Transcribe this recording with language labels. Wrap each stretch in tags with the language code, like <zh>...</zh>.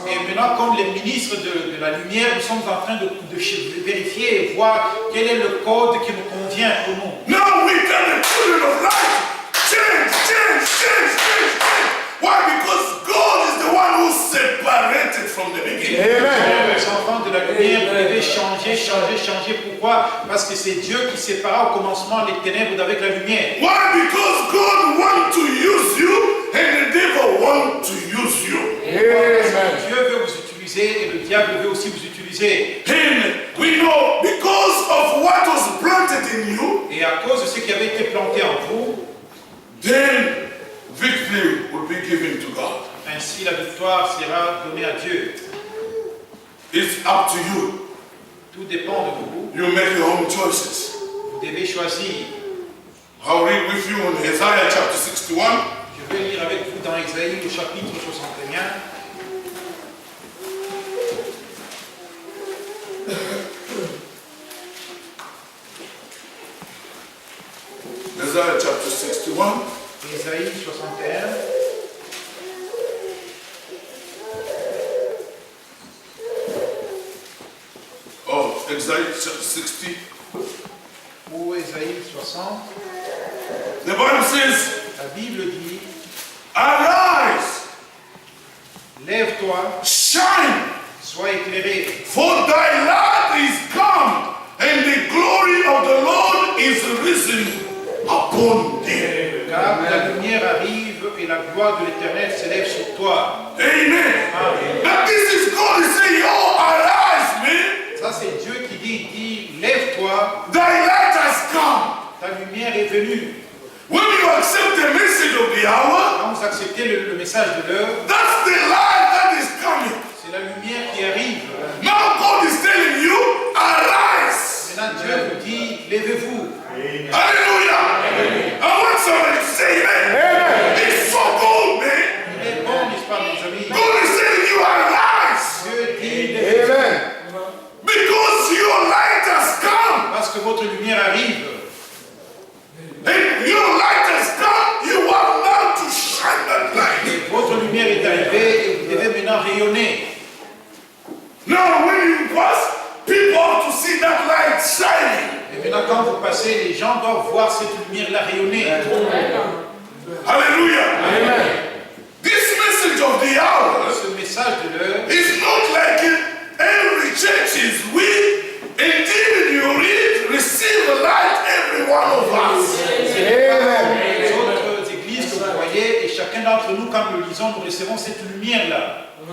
<fr>Et maintenant, comme les ministres de la lumière, nous sommes en train de vérifier et voir quel est le code qui nous convient pour nous.</fr> <en>Now we tell the children of light, change. Why? Because God is the one who separated from the beginning. Amen.</en> <fr>Les enfants de la lumière, vous devez changer. Pourquoi? Parce que c'est Dieu qui sépara au commencement les ténèbres d'avec la lumière.</fr> <en>Why? Because God wants to use you and the devil wants to use you. Amen.</en> <fr>Dieu veut vous utiliser et le diable veut aussi vous utiliser.</fr> <en>And we know because of what was planted in you,</en> <fr>Et à cause de ce qui avait été planté en vous,</fr> <en>then victory will be given to God.</en> <fr>ainsi la victoire sera donnée à Dieu.</fr> <en>It's up to you.</en> <fr>Tout dépend de vous.</fr> <en>You make your own choices.</en> <fr>Vous devez choisir.</fr> <en>I'll read with you in Isaiah chapter 61.</en> <fr>Je vais lire avec vous dans Isaïe au chapitre 61.</fr> <en>Isaiah chapter 61.</en> <fr>Isaïe 61.</fr> <en>Oh, Isaiah chapter 60.</en> <fr>Ou Isaïe 60.</fr> <en>The Bible says,</en> <fr>La Bible dit,</fr> <en>arise,</en> <fr>lève-toi,</fr> <en>shine,</en> <fr>sois éclairé,</fr> <en>for thy light is come, and the glory of the Lord is risen upon thee.</en> <fr>car la lumière arrive et la gloire de l'Éternel s'élève sur toi.</fr> <en>Amen.</en> <fr>Amen.</fr> <en>But this is God is saying, oh, arise, man.</en> <fr>Ça c'est Dieu qui dit, lève-toi,</fr> <en>Thy light has come.</en> <fr>ta lumière est venue.</fr> <en>When you accept the message of the hour,</en> <fr>Quand vous acceptez le message de l'heure,</fr> <en>that's the light that is coming.</en> <fr>c'est la lumière qui arrive.</fr> <en>Now God is telling you, arise.</en> <fr>Maintenant Dieu vous dit, levez-vous.</fr> <en>Hallelujah. I want somebody to say amen. It's so good, man.</en> <fr>Il est bon, n'est-ce pas mes amis?</fr> <en>God is telling you, arise.</en> <fr>Dieu dit, levez-vous.</fr> <en>Amen. Because your light has come.</en> <fr>Parce que votre lumière arrive.</fr> <en>And your light has come. You have now to shine that light.</en> <fr>Et votre lumière est arrivée et vous devez maintenant rayonner.</fr> <en>Now when you pass, people have to see that light shining.</en> <fr>Et maintenant quand vous passez, les gens doivent voir cette lumière-là rayonner.</fr> <en>Hallelujah. Amen. This message of the hour</en> <fr>Ce message de l'heure,</fr> <en>is not like in every church is we. Indeed, you read, receive the light, every one of us. Amen.</en> <fr>les autres églises que vous voyez, et chacun d'entre nous, quand nous le lisons, nous recevons cette lumière-là.</fr>